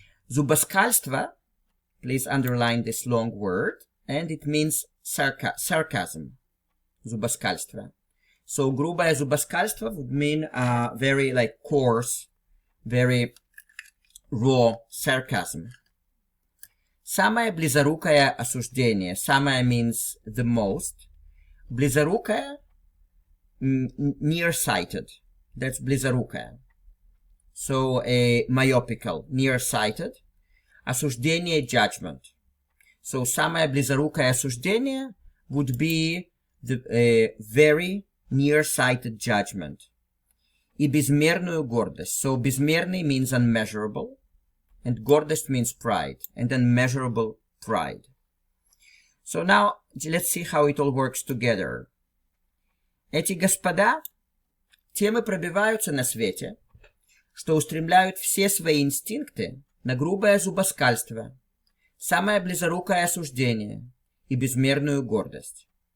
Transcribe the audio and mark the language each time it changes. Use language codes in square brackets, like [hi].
[ru] Зубоскальство, [en] please underline this long word, and it means sarcasm. [ru] Зубоскальство. [en] So [ru] грубое зубоскальство [en] would mean very like coarse, very raw sarcasm. [ru] Самое близорукое осуждение. Самое [en] means the most. [ru] Близорукое, [en] nearsighted. That's [ru] близорукое. [en] So a myopical, nearsighted. [ru] Осуждение, [en] judgment. So [ru] самое близорукое осуждение [en] would be the very nearsighted judgment. [ru] И безмерную гордость. [en] So [ru] безмерный [en] means unmeasurable. And [ru] гордость [en] means pride, and unmeasurable pride. So now, let's see how it all works together. [ru] Эти господа тем и пробиваются на свете, что устремляют все свои инстинкты на грубое зубоскальство, самое близорукое осуждение и безмерную гордость.